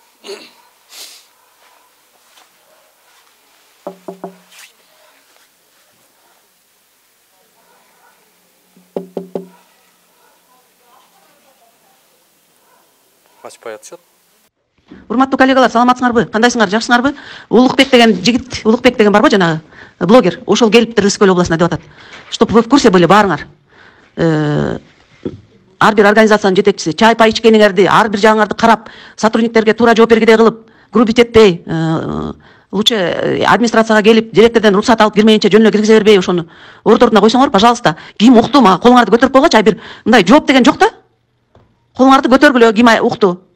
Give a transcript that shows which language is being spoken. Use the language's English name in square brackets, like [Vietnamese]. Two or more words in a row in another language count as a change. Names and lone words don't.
[Kyrgyz] Ачпай атышат. Урматтуу коллегалар, саламатсыңарбы? Кандайсыңар? Жакшысыңарбы? Улукбек деген жигит, Улукбек деген барбы жанагы блогер? Ошол келиптир Ысык Көл областына деп атат. [Russian] Чтобы вы в курсе были, [Kyrgyz] баарыңар. Ар бир организациянын жетекчиси чай пай ичкениңерди, ар бир жагыңарды карап, сотрудниктерге туура жооп бергидей кылып, грубить этпей, лучше администрацияга келип, директордон рұқсат алып кирмейинче жөн эле киргизе бербей, ошону ордун ордуна койсоңор, пожалуйста. Ким укту, мага колуңарды көтөрүп койгочу, бир мындай жооп деген жок да. Колуңарды көтөргүлө, ким укту.